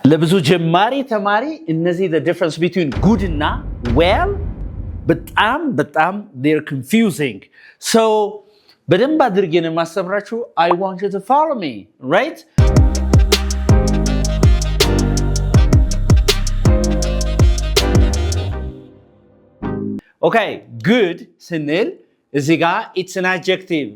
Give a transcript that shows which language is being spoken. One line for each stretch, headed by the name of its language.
Amharic: ለብዙ ጀማሪ ተማሪ እነዚህ
English: the difference between good እና well
Amharic: በጣም
English: they're confusing.
Amharic: So በደንብ አድርጌ ነው የማስተምራችሁ.
English: I want you to follow me, right? Okay, good
Amharic: ስንል እዚህ ጋር
English: it's an adjective.